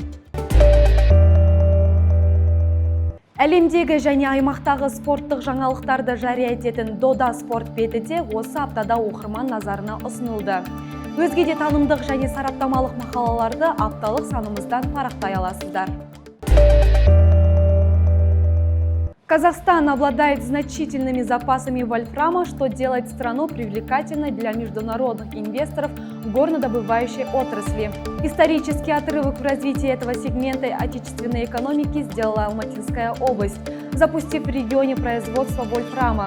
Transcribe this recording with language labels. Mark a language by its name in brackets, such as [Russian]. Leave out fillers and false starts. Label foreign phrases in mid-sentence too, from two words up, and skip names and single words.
[Kazakh] Әлемдегі және аймақтағы спорттық жаңалықтарды жария ететін Дода спорт беті де осы аптада оқырман назарына ұсынылды. Өзге де танымдық және сараптамалық мақалаларды апталық санымыздан парақтай аласыздар. [Russian] Казахстан обладает значительными запасами вольфрама, что делает страну привлекательной для международных инвесторов в горнодобывающей отрасли. Исторический отрывок в развитии этого сегмента отечественной экономики сделала Алматинская область, запустив в регионе производство вольфрама.